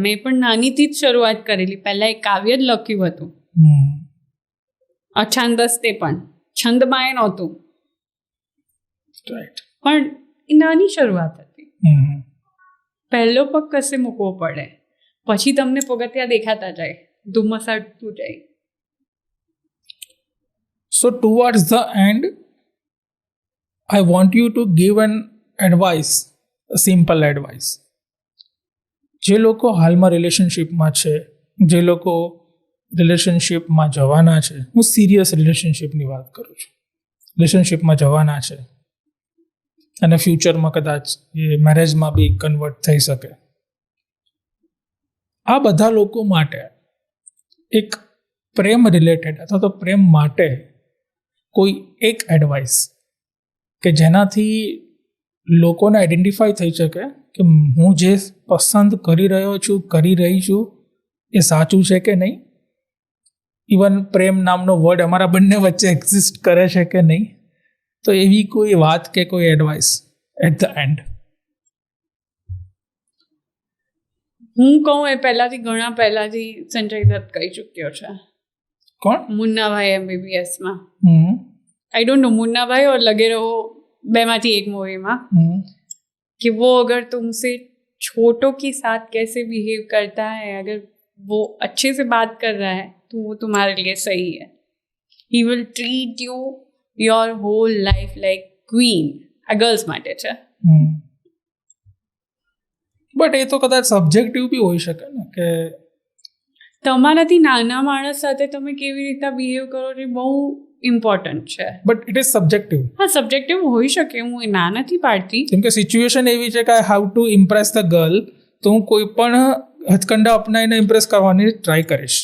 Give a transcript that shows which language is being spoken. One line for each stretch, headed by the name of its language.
Gujarati: મેં પણ નાનીથી જ શરૂઆત કરેલી. પહેલાં એક કાવ્ય જ લખ્યું હતું, અછાંદસ, તે પણ છંદમાં એ નહોતું, પણ એ નાની શરૂઆત હતી. પહેલો પગ કશે મૂકવો પડે, પછી તમને પગથિયા દેખાતા જાય, ધુમ્મસ હટતું જાય.
English: So towards the end, I want you to give an advice, a simple advice.
Gujarati: જે લોકો હાલમાં રિલેશનશિપમાં છે, જે લોકો રિલેશનશિપમાં જવાના છે, હું સિરિયસ રિલેશનશિપની વાત કરું છું, રિલેશનશિપમાં જવાના છે અને ફ્યુચરમાં કદાચ એ મેરેજમાં બી કન્વર્ટ થઈ શકે, આ બધા લોકો માટે એક પ્રેમ રિલેટેડ અથવા તો પ્રેમ માટે કોઈ એક એડવાઇસ કે જેનાથી લોકોને આઈડેન્ટિફાઈ થઈ શકે કે હું જે પસંદ કરી રહ્યો છું, કરી રહી છું, એ સાચું છે કે નહીં. ઇવન પ્રેમ નામનો વર્ડ અમારા બંને વચ્ચે એક્ઝિસ્ટ કરે છે કે નહીં. તો એવી કોઈ વાત કે કોઈ એડવાઇસ
English: At the end.
Gujarati: હું કહું એ ઘણા પહેલાથી સંજય દત્ત કહી ચૂક્યો છે. કોણ? મુન્નાભાઈ MBBS માં.
English: I don't know
Hindi: मुन्ना भाई और लगे रहो बेमाती एक मूवी में कि वो अगर तुमसे छोटों के साथ कैसे बिहेव करता है, अगर वो अच्छे से बात कर रहा है तो वो तुम्हारे लिए सही है.
English: He will treat you your whole life like queen.
Gujarati: આ ગર્લ્સ માટે છે. બટ એ તો કદાચ સબ્જેક્ટિવ બી હોઈ શકે ને કે તમારાથી નાના માણસ સાથે તમે કેવી રીતે બિહેવ કરો એ બહુ ઇમ્પોર્ટન્ટ છે.
English: But it is subjective.
Gujarati: હા, સબ્જેક્ટિવ હોઈ શકે, હું એ ના નથી પાડતી. કેમ કે સિચ્યુએશન એવી છે કે
English: I have to impress the girl,
Gujarati: તો હું કોઈ પણ હથકંડા અપનાવીને ઇમ્પ્રેસ કરવાની ટ્રાય કરીશ.